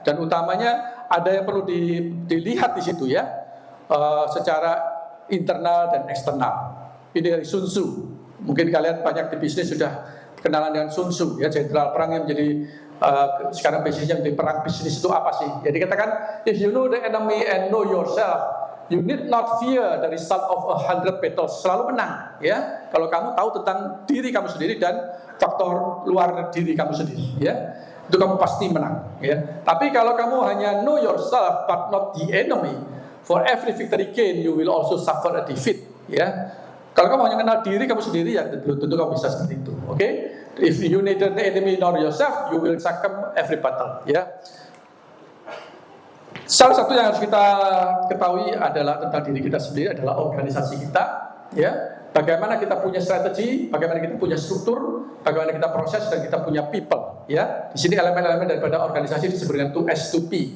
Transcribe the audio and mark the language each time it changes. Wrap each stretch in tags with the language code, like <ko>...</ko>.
<id>Dan utamanya ada yang perlu dilihat di situ, ya, secara internal dan eksternal. Ini dari Sun Tzu. Mungkin kalian banyak di bisnis sudah kenalan dengan Sun Tzu, ya, jenderal perang yang menjadi sekarang bisnisnya menjadi perang bisnis itu apa sih? Jadi katakan,</id> <en>if you know the enemy and know yourself, you need not fear the result of 100 battles.</en> <id>Selalu menang, ya. Kalau kamu tahu tentang diri kamu sendiri dan faktor luar diri kamu sendiri, ya, itu kamu pasti menang, ya. Tapi kalau kamu hanya</id> <en>know yourself but not the enemy, for every victory gain you will also suffer a defeat, ya.</en> <id>Kalau kamu hanya kenal diri kamu sendiri, ya belum tentu kamu bisa seperti itu, oke?</id> <en>If you need the enemy not yourself, you will succumb every battle, ya.</en> <id>Salah satu yang harus kita ketahui adalah tentang diri kita sendiri adalah organisasi kita, ya. Bagaimana kita punya strategi, bagaimana kita punya struktur, bagaimana kita proses, dan kita punya people, ya. Di sini elemen-elemen daripada organisasi disebut dengan 2S 2P.</id>